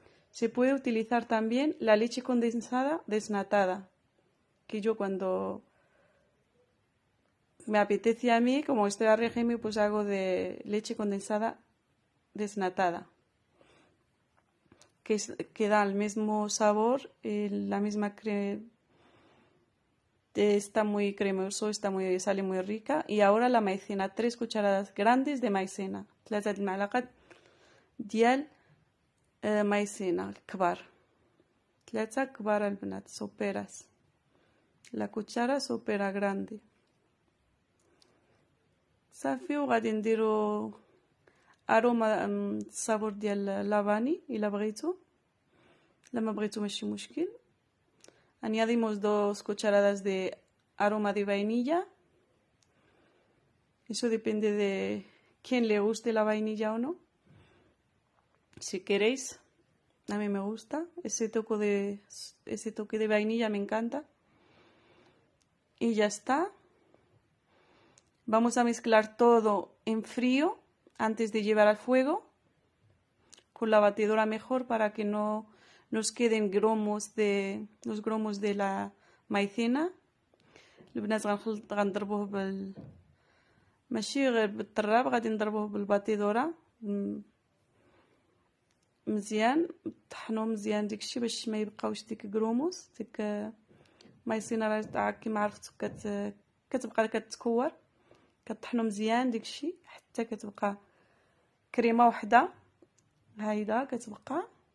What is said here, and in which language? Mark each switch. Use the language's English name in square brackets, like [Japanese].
[Spanish] Se puede utilizar también la leche condensada desnatada, que yo cuando me apetece a mí, como estoy a régimen, pues hago de leche condensada desnatada, que da el mismo sabor, la misma crema. Está muy cremoso, sale muy rica. Y ahora la maicena, 3 cucharadas grandes de maicena. [Arabic] 3 المعلقات ديال maicena كبار، 3 كبار البنات soperas. [Spanish] La cuchara sopera grande. [Arabic] صافي وغادي نديرو اروما الصابور ديال لافاني الا بغيتو، لما بغيتو ماشي مشكل. [Spanish] Añadimos 2 cucharadas de aroma de vainilla. Eso depende de quién le guste la vainilla o no. Si queréis, a mí me gusta. Ese toque de vainilla me encanta. Y ya está. Vamos a mezclar todo en frío antes de llevar al fuego. Con la batidora mejor para que no nos queden los grumos de la maicena. [Arabic] البنات غنضربوه ماشي غير بالطراب، غادي نضربوه بالباتيدورا مزيان، طحنوه مزيان داكشي باش ما يبقاوش ديك غروموس. ديك مايسينا راه كيما عرفتو كتبقى كتكور، كطحنو مزيان داكشي حتى كتبقى كريمه وحده هايده كتبقى.